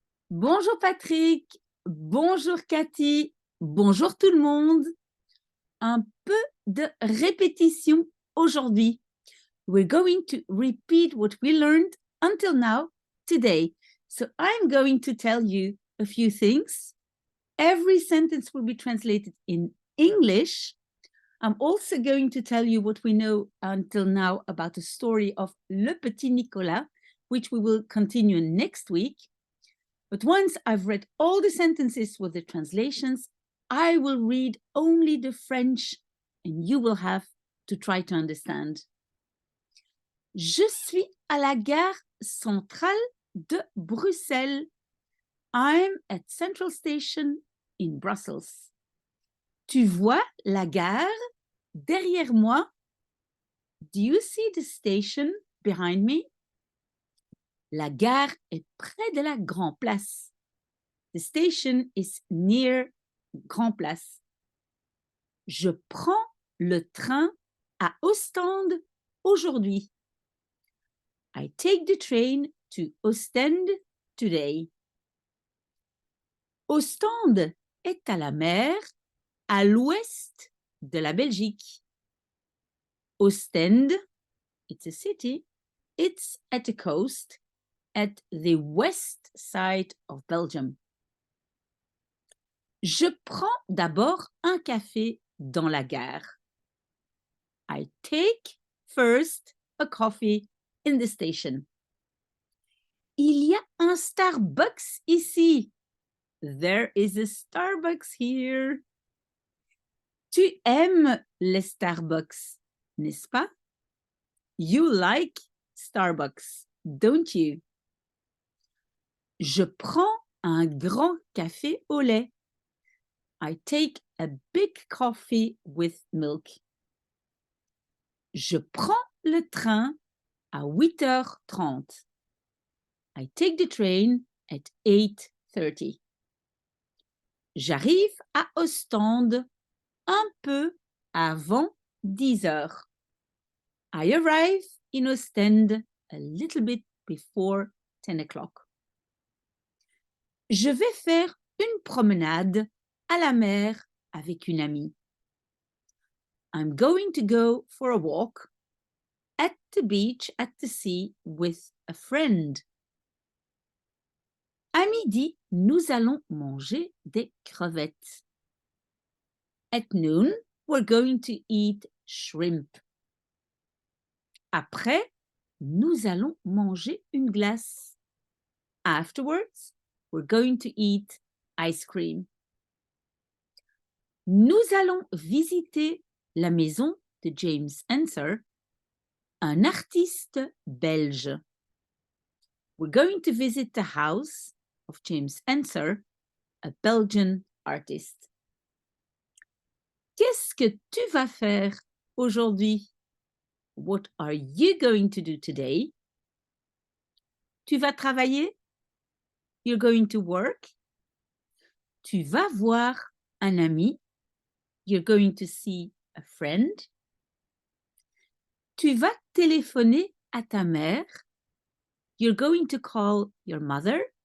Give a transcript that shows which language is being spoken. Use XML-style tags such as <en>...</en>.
<fr>Bonjour Patrick, bonjour Cathy, bonjour tout le monde. Un peu de répétition aujourd'hui.</fr> <en>We're going to repeat what we learned until now today. So I'm going to tell you a few things. Every sentence will be translated in English. I'm also going to tell you what we know until now about the story of Le Petit Nicolas, which we will continue next week. But once I've read all the sentences with the translations, I will read only the French and you will have to try to understand.</en> <fr>Je suis à la gare centrale de Bruxelles.</fr> <en>I'm at Central Station in Brussels.</en> <fr>Tu vois la gare derrière moi?</fr> <en>Do you see the station behind me?</en> <fr>La gare est près de la Grand Place.</fr> <en>The station is near Grand Place.</en> <fr>Je prends le train à Ostende aujourd'hui.</fr> <en>I take the train to Ostend today.</en> <fr>Ostende est à la mer à l'ouest de la Belgique.</fr> <en>Ostend, it's a city, it's at the coast at the west side of Belgium.</en> <fr>Je prends d'abord un café dans la gare.</fr> <en>I take first a coffee in the station.</en> <fr>Il y a un Starbucks ici.</fr> <en>There is a Starbucks here.</en> <fr>Tu aimes les Starbucks, n'est-ce pas?</fr> <en>You like Starbucks, don't you?</en> <fr>Je prends un grand café au lait.</fr> <en>I take a big coffee with milk.</en> <fr>Je prends le train à 8h30.</fr> <en>I take the train at 8:30.</en> <fr>J'arrive à Ostende un peu avant 10h.</fr> <en>I arrive in Ostend a little bit before 10 o'clock.</en> <fr>Je vais faire une promenade à la mer avec une amie.</fr> <en>I'm going to go for a walk at the beach, at the sea, with a friend.</en> <fr>À midi, nous allons manger des crevettes.</fr> <en>At noon, we're going to eat shrimp.</en> <fr>Après, nous allons manger une glace.</fr> <en>Afterwards, we're going to eat ice cream.</en> <fr>Nous allons visiter la maison de James Ensor, un artiste belge.</fr> <en>We're going to visit the house of James Ensor, a Belgian artist.</en> <fr>Qu'est-ce que tu vas faire aujourd'hui?</fr> <en>What are you going to do today?</en> <fr>Tu vas travailler?</fr> <en>You're going to work?</en> <fr>Tu vas voir un ami?</fr> <en>You're going to see a friend?</en> <fr>Tu vas téléphoner à ta mère?</fr> <en>You're going to call your mother?</en>